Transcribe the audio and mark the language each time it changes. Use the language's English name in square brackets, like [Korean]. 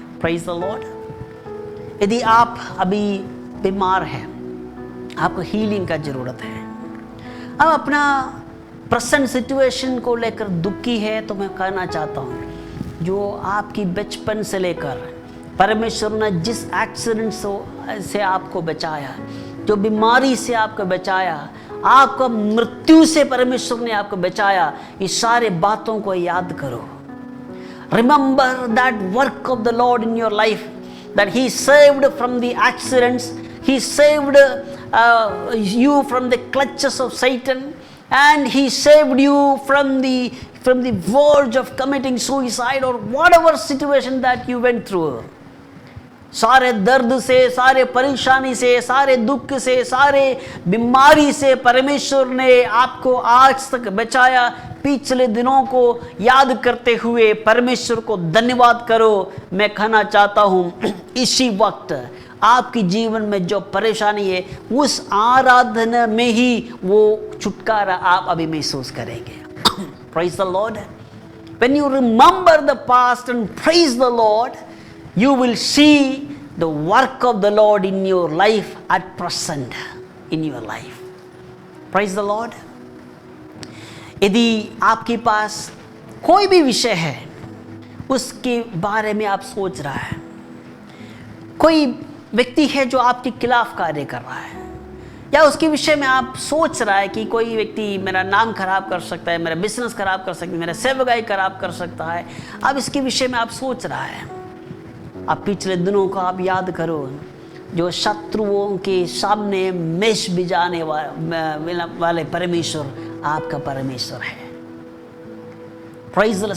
[Hindi] Praise the Lord. यदि आप अभी बीमार हैं, आपको हीलिंग का जरूरत है, अब अपना प्रेजेंट सिचुएशन को लेकर दुखी है, तो मैं कहना चाहता हूँ जो आपकी बचपन से लेकर परमेश्वर ने जिस एक्सीडेंट से आपको बचाया, जो बीमारी से आपको बचाया, आपको मृत्यु से परमेश्वर ने आपको बचाया, इस सारे बातों को याद करो। [English] Remember that work of the Lord in your life, that he saved from the accidents, he saved you from the clutches of Satan, and he saved you from the verge of committing suicide or whatever situation that you went through. [Hindi] सारे दर्द से, सारे परेशानी से, सारे दुख से, सारे बीमारी से परमेश्वर ने आपको आज तक बचाया। पिछले दिनों को याद करते हुए परमेश्वर को धन्यवाद करो। मैं कहना चाहता हूँ इसी वक्त आपकी जीवन में जो परेशानी है उस आराधना में ही वो छुटकारा आप अभी महसूस करेंगे। [English] Praise the Lord. When you remember the past and praise the Lord, you will see the work of the Lord in your life at present in your life. Praise the Lord. [Hindi] यदि आपके पास कोई भी विषय है उसके बारे में आप सोच रहा है, कोई व्यक्ति है जो आपके खिलाफ कार्य कर रहा है, या उसके विषय में आप सोच रहा है कि कोई व्यक्ति मेरा नाम खराब कर सकता है, मेरा बिजनेस खराब कर सकता है, मेरा सेवकाई खराब कर सकता है, अब इसके विषय में आप सोच रहा है, आप पिछले दिनों को आप याद करो जो शत्रुओं के सामने मेष बिजाने वाले परमेश्वर आपका परमेश्वर है। [English] Praise the Lord.